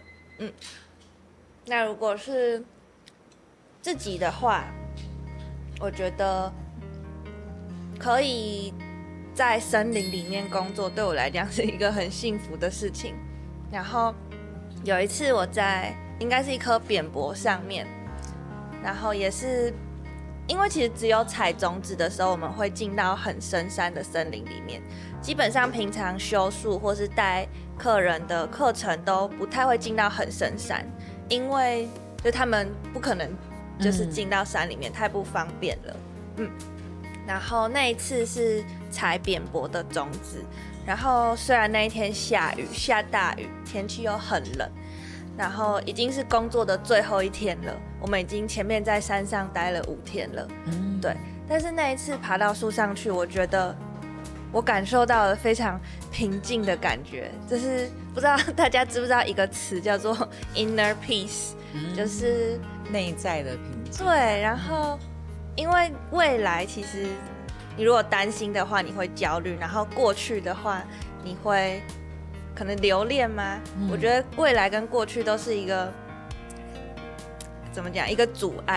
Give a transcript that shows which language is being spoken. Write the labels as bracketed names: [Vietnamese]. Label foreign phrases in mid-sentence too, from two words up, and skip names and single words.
[Chinese] 那如果是自己的話，我覺得可以在森林裡面工作，對我來講是一個很幸福的事情。然後有一次我在應該是一顆扁柏上面，然後也是因為其實只有採種子的時候，我們會進到很深山的森林裡面。基本上平常修樹或是帶客人的課程都不太會進到很深山，因為就他們不可能就是進到山裡面，太不方便了。然後那一次是採扁柏的種子，然後雖然那一天下雨，下大雨，天氣又很冷，然後已經是工作的最後一天了，我們已經前面在山上待了5天了，對。但是那一次爬到樹上去，我覺得我感受到了非常平靜的感覺，就是不知道大家知不知道一個詞叫做 [English] inner peace， [Chinese] 就是內在的平靜。對，然後因為未來其實你如果擔心的話，你會焦慮，然後過去的話，你會可能留戀嗎？我覺得未來跟過去都是一個怎麼講，一個阻礙。